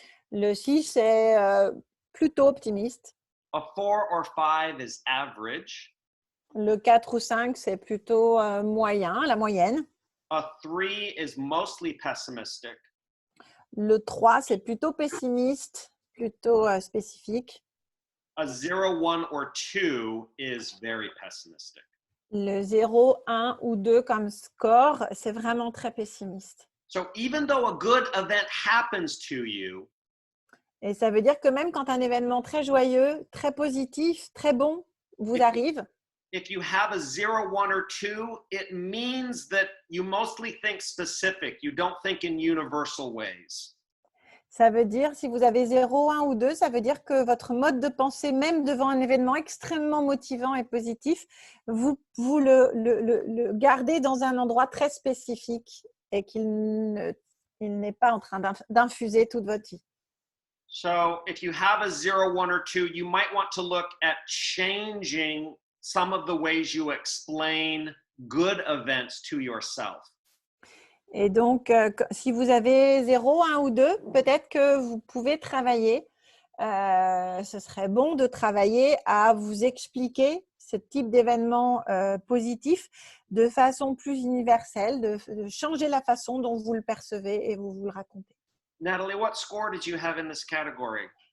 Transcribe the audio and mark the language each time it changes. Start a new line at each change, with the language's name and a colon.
French: Le 6 est plutôt optimiste.
English: A 4 or 5 is average.
French: Le 4 ou 5, c'est plutôt moyen, la moyenne.
English: A 3 is mostly pessimistic.
French: Le 3, c'est plutôt pessimiste, plutôt spécifique.
English: A 0, 1, or 2 is very pessimistic.
French: Le 0, 1 ou 2 comme score, c'est vraiment très pessimiste.
English: So even though a good event happens to you,
French: Et ça veut dire que même quand un événement très joyeux, très positif, très bon vous arrive,
English: if you have a 0, 1, or 2, it means that you mostly think specific. You don't think in universal ways.
French: Ça veut dire, si vous avez 0, 1 ou 2, ça veut dire que votre mode de pensée, même devant un événement extrêmement motivant et positif, vous le gardez dans un endroit très spécifique et il n'est pas en train d'infuser toute votre vie.
English: So if you have a 0, 1, or 2, you might want to look at changing some of the ways you explain good events to yourself.
French: Et donc, si vous avez 0, 1 ou 2, peut-être que vous pouvez travailler. Ce serait bon de travailler à vous expliquer ce type d'événement positif de façon plus universelle, de changer la façon dont vous le percevez et vous le racontez.
English: Natalie, what score did you have in this category?